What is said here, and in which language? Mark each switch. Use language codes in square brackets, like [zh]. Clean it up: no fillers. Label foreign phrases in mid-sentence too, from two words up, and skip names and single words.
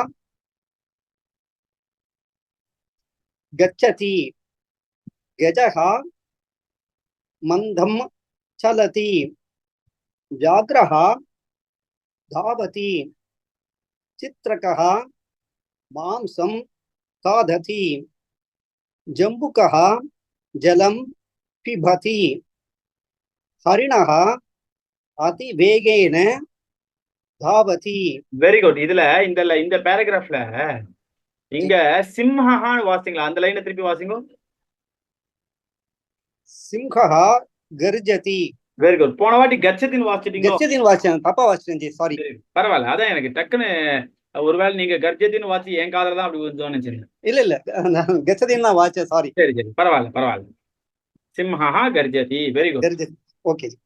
[sa] गच्छति गजः मन्दं चलति व्याघ्रः धावति चित्रकः मांसं खादति जम्बुकः जलं पिबति हरिणः अतिवेगेन धावति [en] very good. [ta] இதுல இந்த பேராகிராஃப்ல இங்க சிம்ஹான்னு வாசிங்களா? அந்த லைனை திருப்பி வாசிங்க. [sa] सिंहः गर्जति [en] very good. [ta] போன வாட்டி கச்சத்தின்னு வாசிட்டீங்க. गच्छतिன்னு வாசிச்சேன், தப்பா வாசிச்சேன் ஜி, சாரி. பரவாயில்ல, அதான் எனக்கு டக்குன்னு ஒருவேளை நீங்க கர்ஜத்தின்னு வாசி என் காதல தான் அப்படி தோணுச்சு. இல்ல கச்சதின்னு தான் வாசிச்சேன், சாரி. சரி சரி, பரவாயில்ல. [sa] सिंहा गर्जति. [en] very good. [ta] கர்ஜதி. ஓகே ஜி.